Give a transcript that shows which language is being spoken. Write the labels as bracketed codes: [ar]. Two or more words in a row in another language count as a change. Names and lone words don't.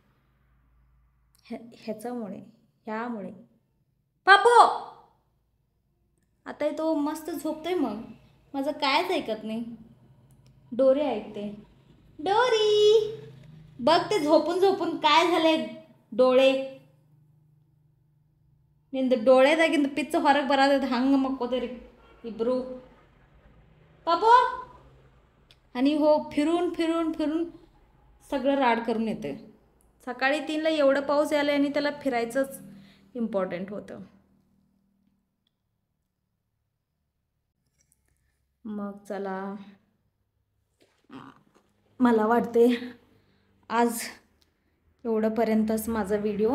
[mr] ह्यामुळे पापो आता तो मस्त झोपतोय. मग माझं कायच ऐकत नाही, डोरी ऐकते. डोरी बघ, ते झोपून काय झाले डोळे [kn] ನಿಂದು ಡೋಳೆದಾಗಿಂದ ಪಿಚ್ಚ ಹೊರಗೆ ಬರೋದು ಹಂಗೆ ಮಕ್ಕೋತೀರಿ ಇಬ್ಬರು [mr] पापो. आणि हो फिरून सगळं राड करून येते. सकाळी 3ला एवढं पाऊस आला आणि त्याला फिरायचंच इम्पॉर्टंट होतं. मग चला, मला वाटते आज एवढंपर्यंतच माझा व्हिडिओ.